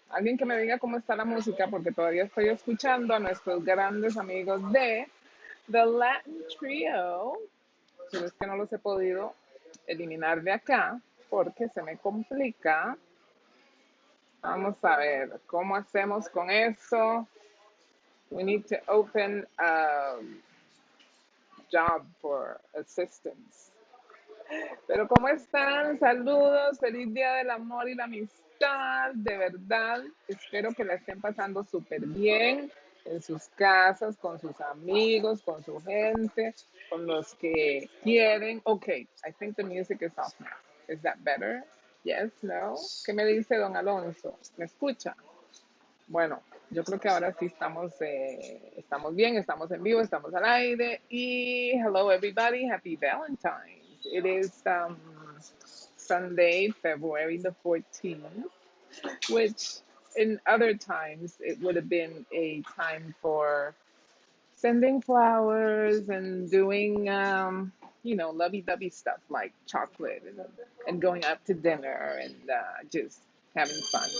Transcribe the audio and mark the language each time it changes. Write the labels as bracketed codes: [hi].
[es] Alguien que me diga cómo está la música, porque todavía estoy escuchando a nuestros grandes amigos de The Latin Trio. Pero es que no los he podido eliminar de acá, porque se me complica. Vamos a ver, ¿cómo hacemos con eso? [en] We need to open a job for assistance. [es] Pero ¿cómo están? Saludos, feliz Día del Amor y la Amistad. De verdad, espero que la estén pasando súper bien en sus casas, con sus amigos, con su gente, con los que quieren. [en] Okay, I think the music is off now. Is that better? Yes, no. [es] ¿Qué me dice don Alonso? ¿Me escucha? Bueno, yo creo que ahora sí estamos bien, estamos en vivo, estamos al aire. [en] Y hello everybody, happy Valentine's. It is Sunday, February the 14th, which in other times it would have been a time for sending flowers and doing, lovey-dovey stuff like chocolate and going out to dinner and just having fun.